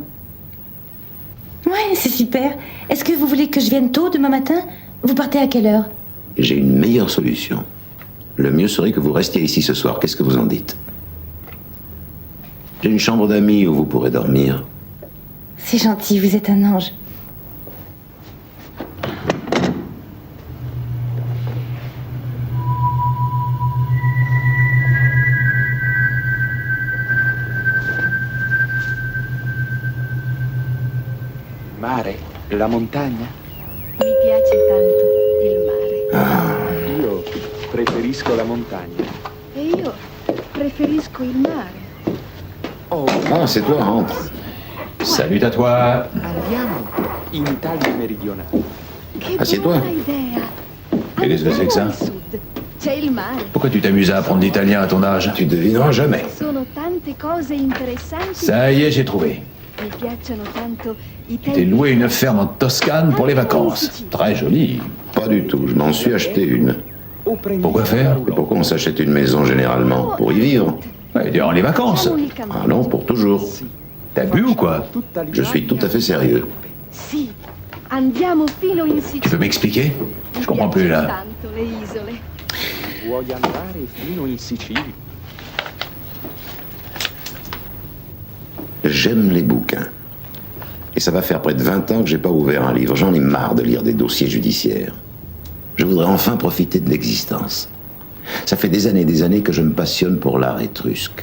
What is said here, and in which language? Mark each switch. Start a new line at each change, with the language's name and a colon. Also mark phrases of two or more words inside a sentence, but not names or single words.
French: Ouais, c'est super. Est-ce que vous voulez que je vienne tôt demain matin? Vous partez à quelle heure? J'ai une meilleure solution. Le mieux serait que vous restiez ici ce soir. Qu'est-ce que vous en dites? J'ai une chambre d'amis où vous pourrez dormir. C'est gentil, vous êtes un ange.
Italian: Mare, la montagna. Mi piace tanto il mare. Io preferisco la montagna. E io preferisco il mare. Oh,
French: Ah, c'est toi, entre. Salut à toi.
Italian: andiamo in Italia meridionale. Che
French: Assieds-toi.
Italian: buona idea.
French: Et qu'est-ce que c'est que ça?
Italian: Andiamo al sud. C'è il mare.
French: Pourquoi tu t'amuses à apprendre l'italien à ton âge? Tu devineras jamais.
Italian: Sono tante cose interessanti.
French: Ça y est, j'ai trouvé.
Italian: Mi piacciono tanto i
French: T'es
Italian: tempi.
French: loué une ferme en Toscane pour les vacances. Très joli. Pas du tout, je m'en suis acheté une.
Italian: O prendi
French: Pourquoi faire? Et pourquoi on s'achète une maison généralement? Pour y vivre. Ouais, durant les vacances.
Italian: Facciamo unicamente.
French: Ah non, pour toujours. T'as bu ou quoi?
Italian: tutta
French: Je suis tout à fait sérieux.
Italian: Sì. Andiamo fino in Sicilia.
French: Tu peux m'expliquer?
Italian: Mi
French: Je comprends plus
Italian: piacciono
French: là.
Italian: tanto le isole. Vuoi andare fino in Sicilia?
French: J'aime les bouquins. Et ça va faire près de 20 ans que j'ai pas ouvert un livre. J'en ai marre de lire des dossiers judiciaires. Je voudrais enfin profiter de l'existence. Ça fait des années que je me passionne pour l'art étrusque.